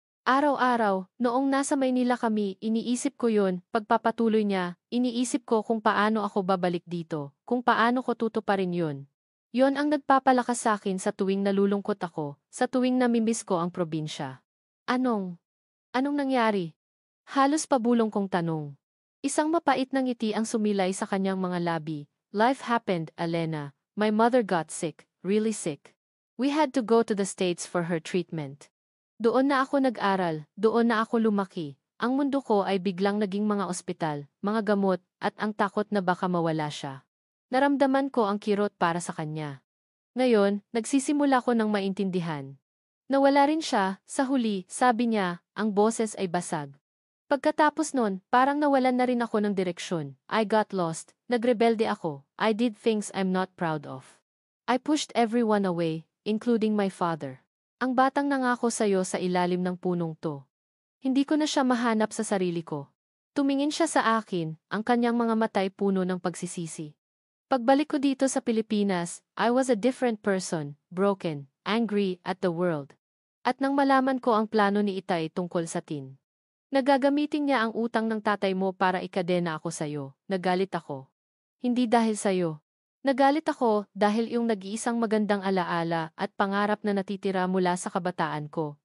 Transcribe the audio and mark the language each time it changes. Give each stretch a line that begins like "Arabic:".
Filipino: Araw-araw, noong nasa Maynila kami, iniisip ko yon, pagpapatuloy niya, iniisip ko kung paano ako babalik dito, kung paano ko tutuparin yon. Yon ang nagpapalakas sa akin sa tuwing nalulungkot ako, sa tuwing namimiss ko ang probinsya. Anong nangyari? Halos pabulong kong tanong. Isang mapait na ngiti ang sumilay sa kanyang mga labi.
English: Life happened, Elena. My mother got sick, really sick. We had to go to the States for her treatment.
Filipino: Doon na ako nag-aral, doon na ako lumaki. Ang mundo ko ay biglang naging mga ospital, mga gamot, at ang takot na baka mawala siya. Naramdaman ko ang kirot para sa kanya. Ngayon, nagsisimula ko ng maintindihan. Nawala rin siya, sa huli, sabi niya, ang boses ay basag. Pagkatapos nun, parang nawalan na rin ako ng direksyon.
English: I got lost,
Filipino: nagrebelde ako,
English: I did things I'm not proud of. I pushed everyone away, including my father.
Filipino: Ang batang nangako sa'yo sa ilalim ng punong to. Hindi ko na siya mahanap sa sarili ko. Tumingin siya sa akin, ang kanyang mga matay puno ng pagsisisi. Pagbalik ko dito sa Pilipinas,
English: I was a different person, broken, angry at the world.
Filipino: At nang malaman ko ang plano ni Itay tungkol sa tin. Nagagamitin niya ang utang ng tatay mo para ikadena ako sa'yo. Nagalit ako. Hindi dahil sa'yo. Nagalit ako dahil yung nag-iisang magandang alaala at pangarap na natitira mula sa kabataan ko.